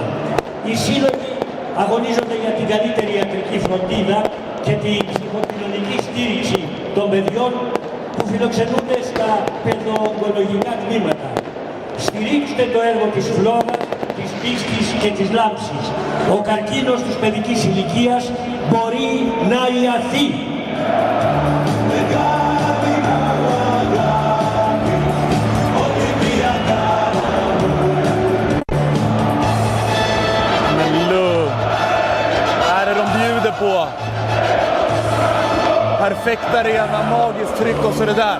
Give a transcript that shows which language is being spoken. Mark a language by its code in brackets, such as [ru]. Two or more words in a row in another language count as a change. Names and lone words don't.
[el] Οι σύλλογοι αγωνίζονται για την καλύτερη ιατρική φροντίδα και την ψυχοκοινωνική στήριξη των παιδιών που φιλοξενούνται στα παιδοογκολογικά τμήματα. Στηρίξτε το έργο της Φλόγας, της Πίστης και της Λάμψης. Ο καρκίνος της παιδικής ηλικίας μπορεί να ιαθεί. [sv] Men lugn. Här är de bjuder på. Perfekt arena, magiskt tryck och så det där.